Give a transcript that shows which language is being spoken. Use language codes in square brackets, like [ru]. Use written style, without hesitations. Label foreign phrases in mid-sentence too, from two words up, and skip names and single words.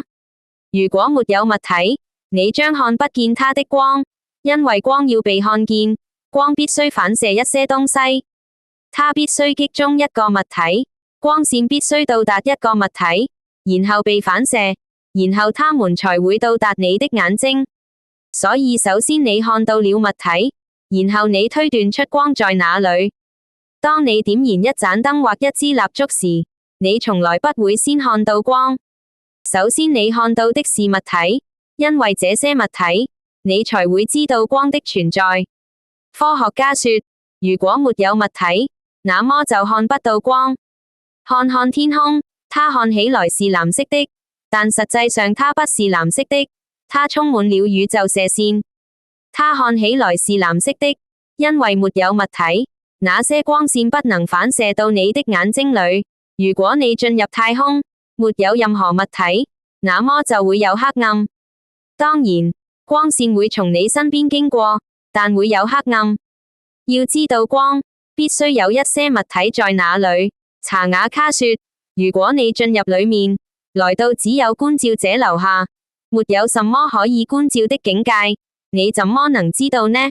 [zh] 如果沒有物體，你將看不見它的光，因為光要被看見，光必須反射一些東西，它必須擊中一個物體，光線必須到達一個物體，然後被反射，然後它們才會到達你的眼睛。所以首先你看到了物體，然後你推斷出光在哪裏。當你點燃一盞燈或一支蠟燭時，你從來不會先看到光。首先你看到的是物體，因為這些物體，你才會知道光的存在。科學家說，如果沒有物體，那麼就看不到光。看看天空，它看起來是藍色的，但實際上它不是藍色的，它充滿了宇宙射線。它看起來是藍色的，因為沒有物體，那些光線不能反射到你的眼睛裏。如果你進入太空，沒有任何物體，那麼就會有黑暗。當然，光線會從你身邊經過，但會有黑暗。要知道光，必須有一些物體在那裏。查雅卡說，如果你進入裏面，來到只有觀照者樓下，沒有什麼可以觀照的境界，你怎麼能知道呢？